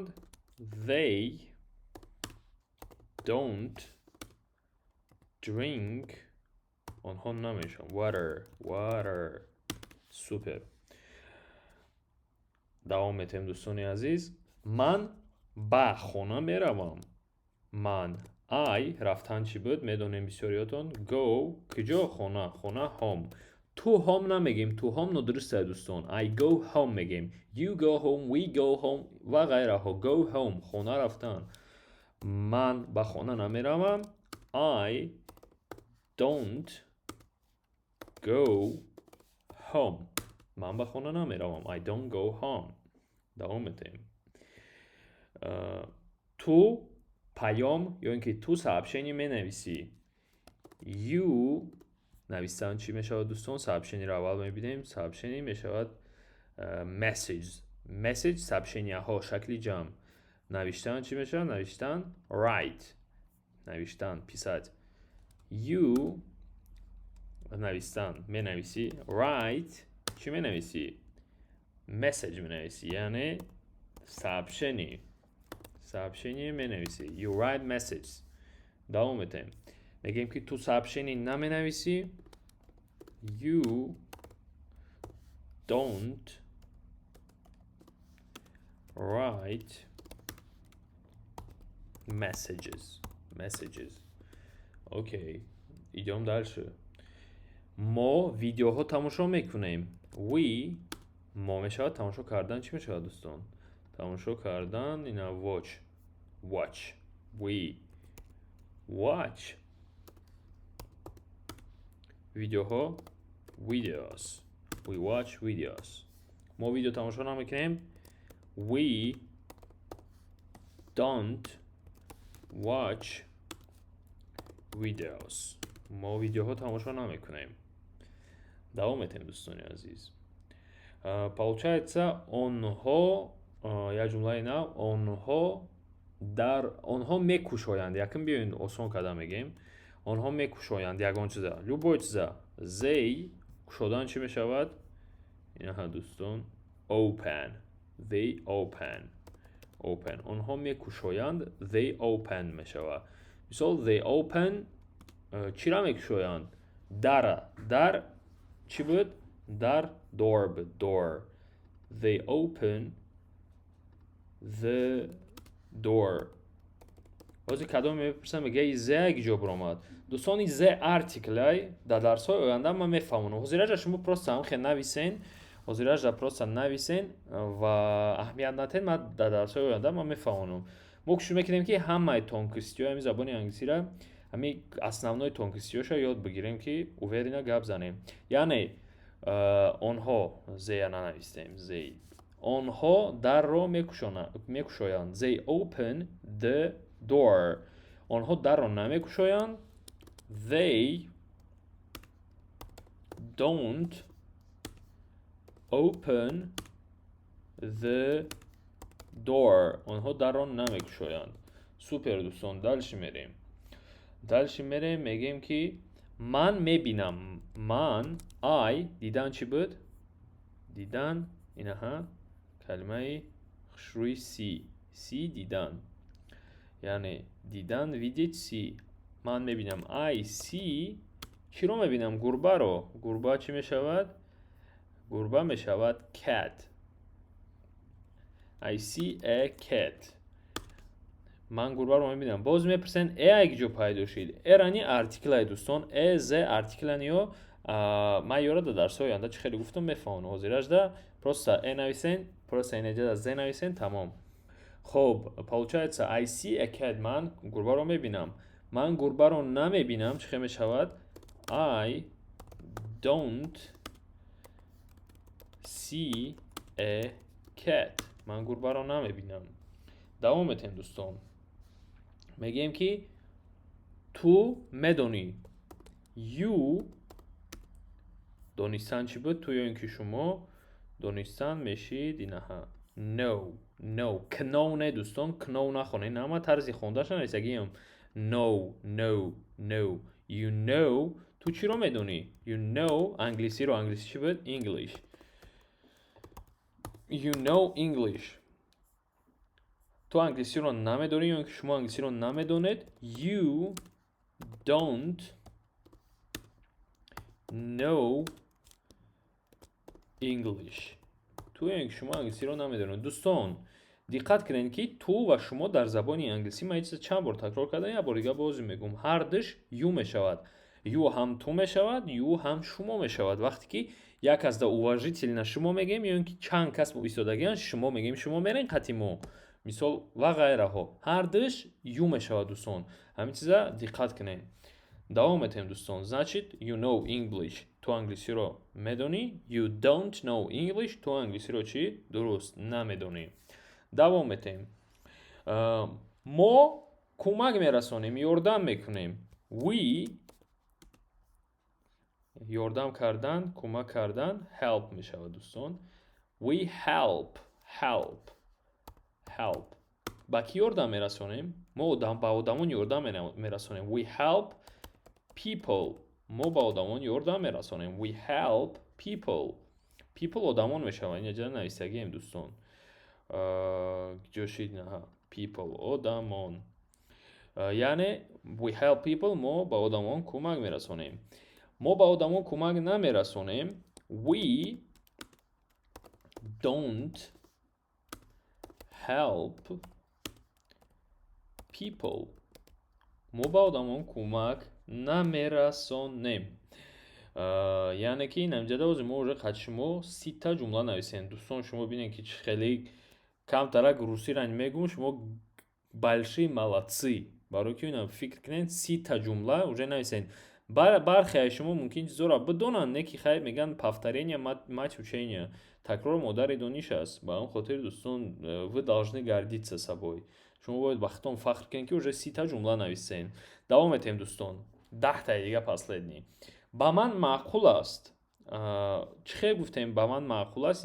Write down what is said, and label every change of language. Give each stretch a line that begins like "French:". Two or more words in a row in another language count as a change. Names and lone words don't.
English: They don't drink.
Tajik: онҳо намешанд water. супер. давом метем дӯстони азиз. ман ба хона меравам. ман I рафтан чӣ буд? медонем бисёриётон. Go куҷо? хона. хона home. ту home намегем. ту home нодуруст аст дӯстон.
English: I go home мегем. You go home, we go home
Tajik: ва ғайраҳо.
English: Go home
Tajik: хона рафтан. ман ба хона намеравам.
English: I don't go home.
Tajik: ман ба хона намеравам.
English: I don't go home.
Tajik: давом метем. ту паём ё ин ки ту сообщение менависӣ. You навистан чӣ мешавад дӯстон? сообщениеро аввал мебинем. сообщение мешавад message. сообщенияҳо шакли ҷамъ. навиштан чӣ мешавад? навиштан write. навиштан писать. You навистан менависӣ. write чӣ менависӣ? message менависӣ, яъне сообщение менависӣ.
English: You write message.
Tajik: давом метем. мегем ки ту сообщение наменависӣ.
English: you don't write messages.
Russian: окей, идем дальше.
Tajik: мо видеоҳо тамошо мекунем. we мо мешавад тамошо кардан. чӣ мешавад дӯстон? тамошо кардан ина watch.
English: we watch видеоҳо videos. we watch videos.
Tajik: мо видео тамошо намекунем.
English: we don't watch videos.
Tajik: мо видеоҳо тамошо намекунем. давом метем дӯстони азиз. Получается онҳо як ҷумлаи нав онҳо мекушоянд. Якм биёин осон карда мегем. онҳо мекушоянд ягон чиза. любой чиза. they кушодан чӣ мешавад? инаҳа дӯстон.
English: open. they open.
Tajik: онҳо мекушоянд.
English: they open мешавад.
Tajik: мисол
English: they open
Tajik: чира мекушоянд? дар чӣ буд? дар door.
English: they open the door.
Tajik: баъзе кадом мепурсам мега зе як ҷо биромад. дӯстони зе артиклай дар дарсҳои оянда ман мефаҳмонам. ҳозираҷа шумо просто ҳамхе нависен. ҳозираҷа просто нависен ва аҳамият натен. ман дар дарсҳои оянда ман мефаҳмонам. мо кӯшиш мекунем ки ҳамаи тонкистиҳои ҳамин забони англисиро ҳамин основной тонкистиҳоша ёд бигирем ки уверина гап занем. яъне онҳо зея нанавистем. зей онҳо дарро мекушоянд.
English: they open the door.
Tajik: онҳо дарро намекушоянд.
English: they don't open the door.
Tajik: онҳо дарро намекушоянд. супер дӯстон. дальши мерем мегем ки ман мебинам. I дидан чӣ буд? дидан инаҳа калимаи хушрӯи си дидан. яъне дидан видеть си. ман мебинам.
English: I see
Tajik: чиро мебинам? гурбаро. гурба чӣ мешавад? гурба мешавад
English: cat. I see a cat.
Tajik: ман гурбаро мебинам. боз мепурсен як ҷо пайдо шид. рани артиклай дӯстон. зе артикланиё ман ёра дар дарсҳои оянда чӣ хеле гуфтам мефаҳмонам. ҳозиражда просто нависен, просто инаҷада зе нависен, тамом. хоб,
English: получается I see a cat.
Tajik: ман гурбаро мебинам. ман гурбаро намебинам. чӣ хел мешавад?
English: I don't see a cat.
Tajik: ман гурбаро намебинам. давом метем дӯстон. мегем ки ту медонӣ. you донистан чӣ буд? ту ё ин ки шумо донистан мешид инаҳа no. кнов не дӯстон. кнов нахонед. нама тарзи хондаша нест.
English: агиам no. you know.
Tajik: ту чиро медонӣ?
English: you know
Tajik: англисиро. англиси чӣ буд?
English: english. you know english.
Tajik: ту англисиро намедонӣ ё ин ки шумо англисиро намедонед.
English: you don't know english.
Tajik: ту ё ин ки шумо англисиро намедонед. дӯстон диққат кунед ки ту ва шумо дар забони англисӣ ман чиз чанд бор такрор кардам. як бор дига боз мегӯм. ҳардуш ю мешавад. ю ҳам ту мешавад, ю ҳам шумо мешавад. вақте ки як аз да уважительна шумо мегем ё ин ки чанд кас истодагиан шумо мегем шумо мерен қати мо. мисол ва ғайраҳо. ҳардуш ю мешавад дӯстон. ҳамин чиза диққат кунед. давом метем дӯстон. значит
English: you know english.
Tajik: ту англисиро медонӣ.
English: you don't know english.
Tajik: ту англисиро чӣ? дуруст намедонӣ. давом метем. мо кӯмак мерасонем. ёрдам мекунем. we ёрдам кардан, кӯмак кардан help мешавад дӯстон.
English: we help.
Tajik: ба ки ёрдам мерасонем? мо ба одамон ёрдам мерасонем.
English: we help people.
Tajik: мо ба одамон ёрдам мерасонем.
English: we help people
Tajik: одамон мешавад. ин ҷа нависагием дӯстон. ҷошид наҳа people одамон.
English: яъне we help people.
Tajik: мо ба одамон кӯмак мерасонем. мо ба одамон кӯмак намерасонем.
English: We don't help people.
Tajik: мо ба одамон кӯмак намерасонем. яъне ки ин ҳамҷада ози мо уже қад шумо 30 ҷумла нависем. дӯстон шумо бинед ки хеле камтарак русиро мегум, шумо
Russian: большие молодцы.
Tajik: барои ки инам фикр кунед 30 ҷумла уже нависен. бархе аз шумо мумкин чизора бидонанд, не ки хай меган
Russian: повторение мать учения.
Tajik: такрор модари дониш аст. ба он хотир дӯстон
Russian: вы должны гордиться собой.
Tajik: шумо бояд ба худтон фахр кунед ки уже 30 ҷумла нависен. давом метем дӯстон. 10 таи дига последний. ба ман маъқул аст. чӣ хел гуфтем ба ман маъқул аст?